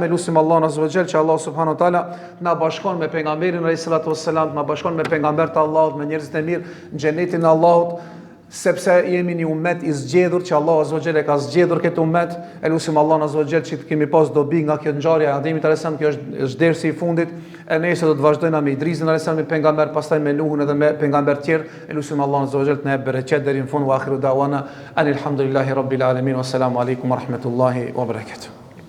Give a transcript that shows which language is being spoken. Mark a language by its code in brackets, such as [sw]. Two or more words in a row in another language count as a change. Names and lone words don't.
[sq] Elusim Allahun [ar] عز وجل [sq] që Allah [ar] سبحانه وتعالى [sq] na bashkon me pejgamberin [ar] عليه الصلاة والسلام, [sq] na bashkon me pejgambert e Allahut, me njerëzit e mirë në xhenetin e Allahut, sepse jemi një umet i zgjedhur që Allah [ar] عز وجل [sq] e ka zgjedhur këtë umet. Elusim Allahun [ar] عز وجل [sq] që të kemi pas dobi nga kjo ngjarje e Ademit [ar] عليه السلام, [sq] kjo është dersi i fundit. E nesër do të vazhdojmë me Idrisin [ar] عليه السلام, [sq] me pejgamber, pastaj me Nuhun edhe me pejgamber tjerë. Elusim Allahun [ar] عز وجل [sq] të na jap bereqet deri në fund. [ar] وآخر دعوانا الحمد لله رب العالمين والسلام عليكم ورحمة الله وبركاته.